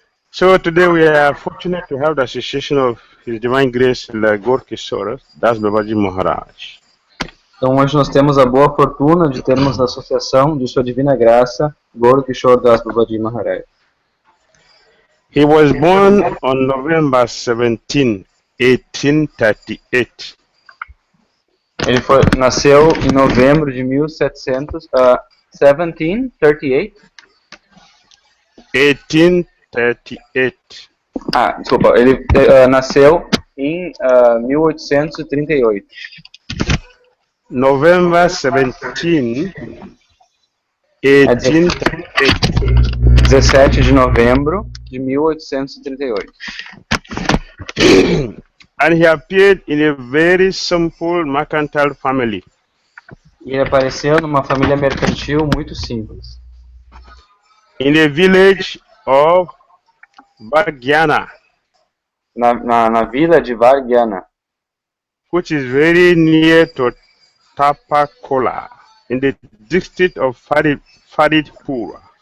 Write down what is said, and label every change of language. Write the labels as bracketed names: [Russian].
[English] So today we are fortunate to have the association of His Divine Grace Gourakisora, das Babaji Maharaj. [Portuguese] Então hoje nós temos a boa fortuna de termos a associação de Sua Divina Graça, Gourakisora das Babaji Maharaj. [English] He was born on November 17, 1838. [Portuguese] Ele nasceu em novembro de 1738. [English] 1838. [Portuguese] Desculpa, ele nasceu em 1838. [English] November 17, 1838. [Portuguese] 17 de novembro de 1838. [English] And he appeared in a very simple mercantile family. [Portuguese] E ele apareceu numa família mercantil muito simples. [English] In the village of Vargyana. [Portuguese] Na vila de Vargyana. [English] Which is very near to Tapakola, in the district of Faridpur.